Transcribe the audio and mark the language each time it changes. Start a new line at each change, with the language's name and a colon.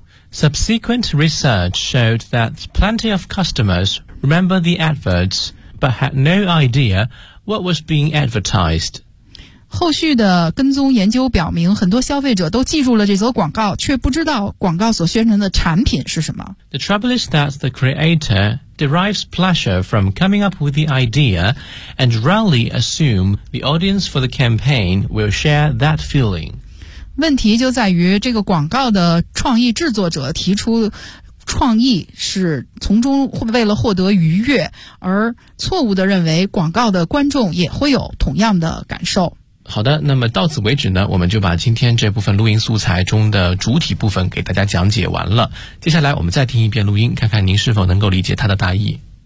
English: Subsequent research showed that plenty of customers remember the adverts, but had no idea what was being advertised.
Chinese: 后续的跟踪研究表明，很多消费者都记住了这则广告，却不知道广告所宣传的产品是什么。
English: The trouble is that the creator derives pleasure from coming up with the idea and rarely assume the audience for the campaign will share that feeling.
Chinese: 问题就在于这个广告的创意制作者提出创意是从中为了获得愉悦，而错误地认为广告的观众也会有同样的感受。好的，那么到此为止呢，我们就把今天这部分录音素材中的主体部分给大家讲解完了。接下来我们再听一遍录音，看看您是否能够理解它的大意。